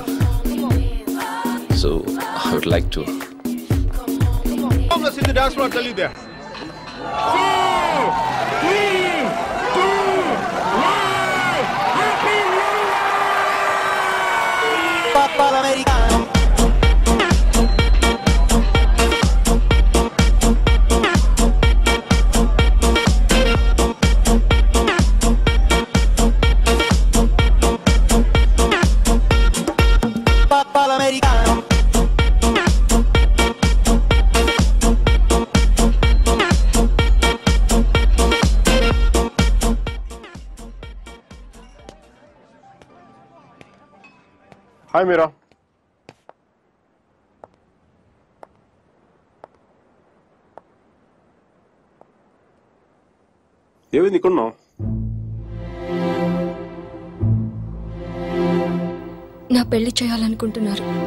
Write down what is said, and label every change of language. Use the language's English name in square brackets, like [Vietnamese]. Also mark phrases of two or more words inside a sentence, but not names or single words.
[English] So I would like to. Let's hit the dance floor, I'll tell you there. 2, 3, 2, 1! Happy New Year! [Italian] Papa l'americano. Papa l'americano. [English] Hi, Mira. [Telugu] ఏమైంది ఇక్కడున్నావు? నా పెళ్లి చేయాలనుకుంటున్నారు.